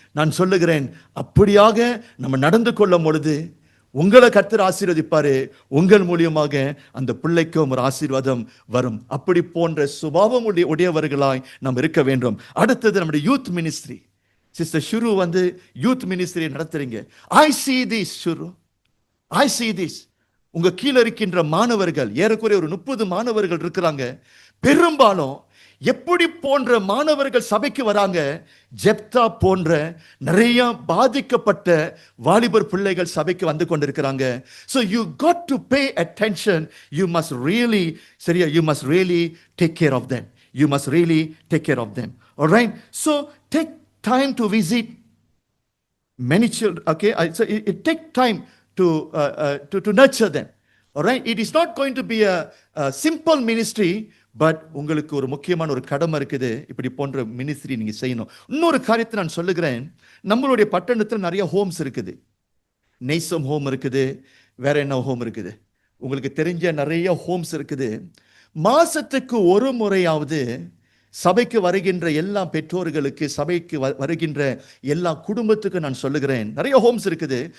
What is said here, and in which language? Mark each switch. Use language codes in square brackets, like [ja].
[ta] நான் சொல்லுகிறேன், அப்படியாக நம்ம நடந்து கொள்ளும் பொழுது உங்களை கர்த்தர் ஆசீர்வதிப்பாரு, உங்கள் மூலியமாக அந்த பிள்ளைக்கும் ஒரு ஆசீர்வாதம் வரும். அப்படி போன்ற சுபாவம் உடையவர்களாய் நாம் இருக்க வேண்டும். அடுத்தது நம்முடைய யூத் மினிஸ்ட்ரி. சிஸ்டர் ஷுரு வந்து யூத் மினிஸ்ட்ரி நடத்துறீங்க. [en] I see this sure, I see this. [ta] உங்க கீழே இருக்கின்ற மாணவர்கள் ஏறக்குறைய ஒரு 30 மாணவர்கள் இருக்கிறாங்க. பெரும்பாலும் எப்படி போன்ற மாணவர்கள் சபைக்கு வராங்க? ஜெப்தா போன்ற நிறைய பாதிக்கப்பட்ட வாலிபர் பிள்ளைகள் சபைக்கு வந்து கொண்டிருக்கிறாங்க. [en] So you got to pay attention. You must really, [ta] சரியா, [en] you must really take care of them. You must really take care of them. All right? So take time to visit many children. Okay, so it take time to nurture them. All right, it is not going to be a simple ministry, but [ta] உங்களுக்கு ஒரு முக்கியமான ஒரு கடமை இருக்குது. இப்படி போன்ற ministry நீங்க செய்யணும். இன்னொரு காரியத்தை நான் சொல்லுகிறேன். நம்மளுடைய பட்டணத்தில் நிறைய ஹோம்ஸ் இருக்குது. நெய்சம் ஹோம் இருக்குது, வேற என்ன ஹோம் இருக்குது, உங்களுக்கு தெரிஞ்ச நிறைய ஹோம்ஸ் இருக்குது. மாசத்துக்கு ஒரு முறையாவது சபைக்கு வருகின்ற எல்லா பெற்றோர்களுக்கு, சபைக்கு வருகின்ற எல்லா குடும்பத்துக்கும் நான் சொல்லுகிறேன், நிறைய ஹோம்ஸ் இருக்குது.